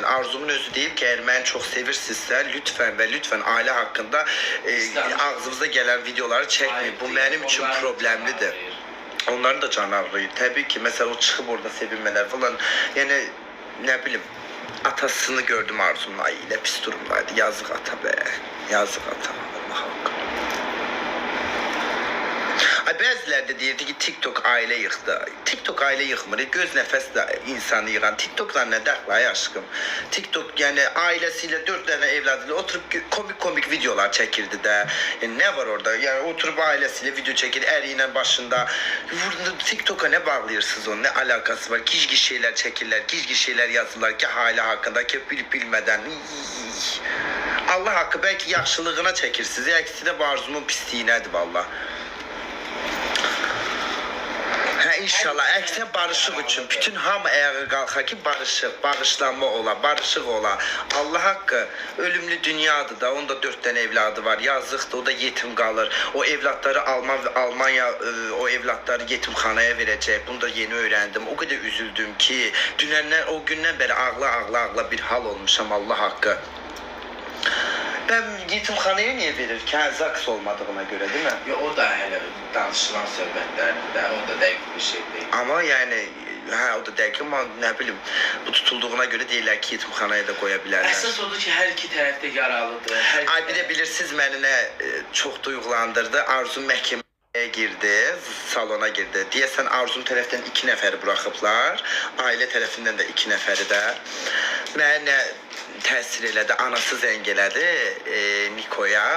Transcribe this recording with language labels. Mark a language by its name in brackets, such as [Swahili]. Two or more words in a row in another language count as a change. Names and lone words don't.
[Turkish] Arzumun özü deyip ki, eğer beni çok sevirsinizsə, lütfen ve lütfen aile hakkında ağzınıza gelen videoları çekmeyin. Bu benim için problemlidir. Onların da canı ağrıyor. Tabii ki mesela o çıkıp orada sevinmeler falan. Yani ne bileyim, atasını gördüm Arzu'nun, ay ne pis durumdaydı. Yazık ata be. Yazık ata. Allah hakkı. [Azerbaijani] Ay bəziləri də deyirdi ki, TikTok aile yıxdı. TikTok aile yıxmır. Göz nəfəslə insanı yığan. TikTokla nə dəxli ay aşkım? [Turkish] TikTok yani ailesiyle 4 tane evladıyla oturup komik videolar çekirdi də. Yani ne var orada? Yani oturup ailesiyle video çekir, eriyle başında. TikTok'a ne bağlıyorsunuz onun? Ne alakası var? Gizgi şeyler çekirler, gizgi şeyler yazırlar ki aile hakkında ki bilmeden. [Azerbaijani] Allah hakkı belki yaxşılığına çekirsiniz. Əksi də bu Arzumun pisliyinədir valla. Hə inşallah əksinə barışıq üçün bütün hamı ayağa qalxa ki barışıq, bağışlanma ola, barışıq ola. Allah haqqı ölümlü dünyadır da, onda 4 tane evladı var, yazıqdır, o da yetim qalır. O evlatları Almanya o evlatları yetimxanaya verəcək. Bunu da yeni öyrəndim. O qədər üzüldüm ki, o gündən bəri ağla bir hal olmuşam Allah haqqı. [Turkish] Ben yetimxanaya niye verir ki? Zaks olmadığına göre değil mi? [Azerbaijani] Ya o da hele danışılan söhbətlərdir də, o da dəqiq bir şey değil. Ama yani o da dəqiq ama ne bileyim, bu tutulduğuna göre deyirlər ki yetimxanaya da koya bilərlər. Əsas odur ki, hər iki tərəf də yaralıdır. Ay bir de bilirsiniz məni nə çok duygulandırdı. Arzum məhkəməyə girdi, salona girdi. Deyəsən Arzum tərəfdən 2 nəfəri buraxıblar, ailə tərəfindən də 2 nəfəri də. Mənə təsir elədi, anası zəng elədi Niko'ya.